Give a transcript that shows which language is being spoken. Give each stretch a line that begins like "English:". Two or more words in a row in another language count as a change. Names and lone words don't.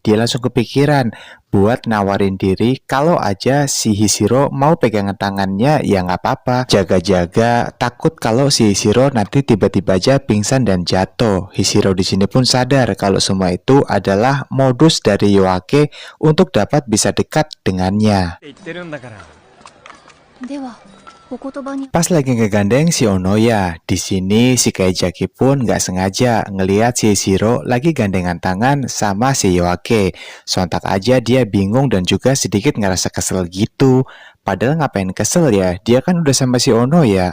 Indonesian: Dia langsung kepikiran buat nawarin diri kalau aja si Hishiro mau pegangan tangannya ya nggak apa-apa. Jaga-jaga takut kalau si Hishiro nanti tiba-tiba aja pingsan dan jatuh. Hishiro di sini pun sadar kalau semua itu adalah modus dari Yoake untuk dapat bisa dekat dengannya.
Japanese: って言ってるんだからではお言葉に
Indonesian: Pas lagi ngegandeng si Onoya, di sini si Kaijaki pun nggak sengaja ngelihat si Shiro lagi gandengan tangan sama si Yoake. Sontak aja dia bingung dan juga sedikit ngerasa kesel gitu. Padahal ngapain kesel ya, dia kan udah sama si Onoya.